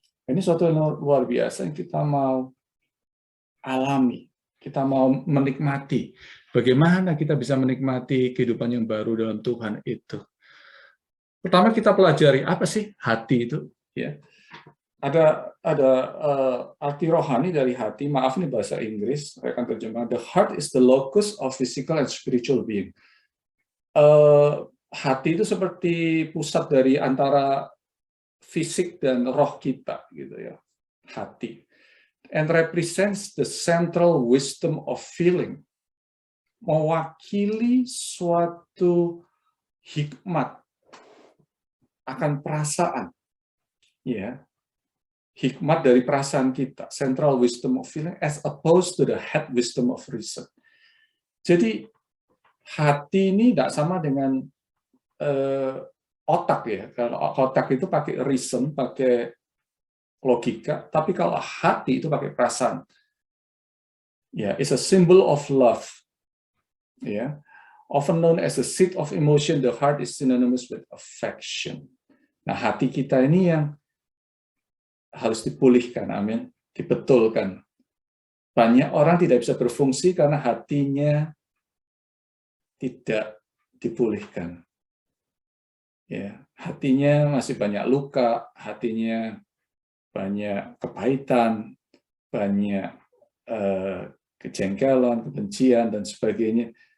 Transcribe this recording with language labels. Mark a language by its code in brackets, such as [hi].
[id] Ini suatu yang luar biasa yang kita mau alami, kita mau menikmati. Bagaimana kita bisa menikmati kehidupan yang baru dalam Tuhan itu? Pertama kita pelajari apa sih hati itu? Ya, ada arti rohani dari hati. Maaf nih bahasa Inggris, saya akan terjemah. [en] The heart is the locus of physical and spiritual being. [id] Hati itu seperti pusat dari antara fisik dan roh kita, gitu ya. Hati. [en] And represents the central wisdom of feeling. [id] Mewakili suatu hikmat akan perasaan, ya, hikmat dari perasaan kita, [en] central wisdom of feeling, as opposed to the head wisdom of reason. [id] Jadi hati ini tidak sama dengan otak ya. Kalau otak itu pakai reason, pakai logika, tapi kalau hati itu pakai perasaan. [en] Ya, it's a symbol of love. Ya, often known as the seat of emotion, the heart is synonymous with affection. [id] Nah, hati kita ini yang harus dipulihkan, amin, dibetulkan. Banyak orang tidak bisa berfungsi karena hatinya tidak dipulihkan. Ya, hatinya masih banyak luka, hatinya banyak kepahitan, banyak kejengkelan, kebencian, dan sebagainya.